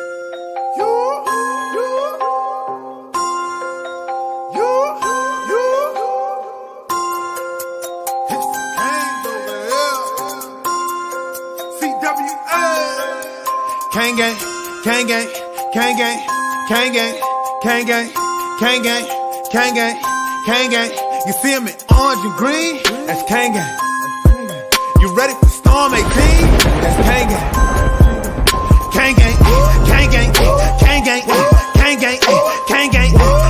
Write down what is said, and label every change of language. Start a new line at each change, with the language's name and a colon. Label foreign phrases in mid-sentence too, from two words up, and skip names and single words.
English: Gang gang, gang gang, gang gang, gang gang, gang gang, gang gang, gang gang, gang gang. You feel me? Orange and green, that's gang gang. You ready for Storm 18? That's gang gang. Gang gang, gang gang, gang gang, gang gang, gang gang.